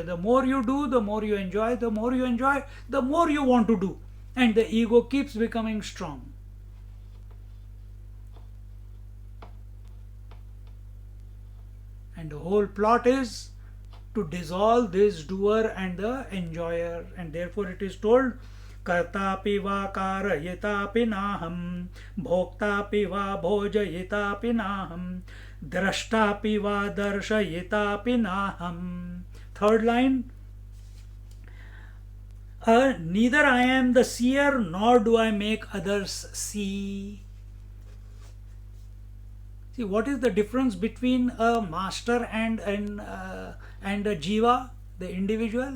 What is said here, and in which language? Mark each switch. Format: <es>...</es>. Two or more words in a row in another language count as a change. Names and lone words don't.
<en>The more you do, the more you enjoy. The more you enjoy, the more you want to do. And the ego keeps becoming strong. And the whole plot is to dissolve this doer and the enjoyer. And therefore it is told,</en> <sa>Kartapi va karayitapi naham, bhoktapi va bhojayitapi naham, drashtapi va darshayitapi naham.</sa> <en>Third line, neither I am the seer nor do I make others see. See, what is the difference between a master and a jiva, the individual?</en>